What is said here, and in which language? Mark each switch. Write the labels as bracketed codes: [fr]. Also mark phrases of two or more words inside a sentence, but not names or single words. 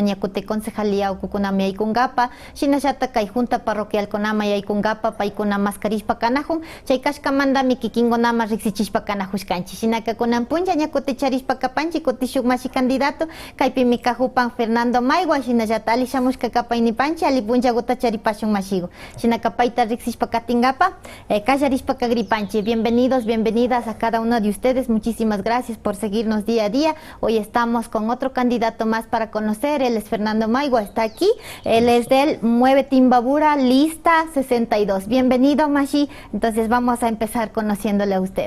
[qu] ñakuti concejalía ukukunami yaykunkapa shinashata kay junta parroquialkunama yaykunkapa paykuna mascarishpa kanajun chay kashkamantami kikinkunama riksichishpa kanajushkanchik shinaka kunan puncha ñakuti charishpakapanchik kuti shuk mashi candidato kaypimi kajupan Fernando Maigua shinallata ali shamushka kapaynipanchik ali punchakuta charipashun mashiku shinaka payta riksishpakatingapa kallarishpakagripanchik. [es] Bienvenidos, bienvenidas a cada uno de ustedes, muchísimas gracias por seguirnos día a día. Hoy estamos con otro candidato más para conocer, él es Fernando Maigua, está aquí, él es del Mueve Timbabura, lista 62. Bienvenido Mashi, entonces vamos a empezar conociéndole a usted.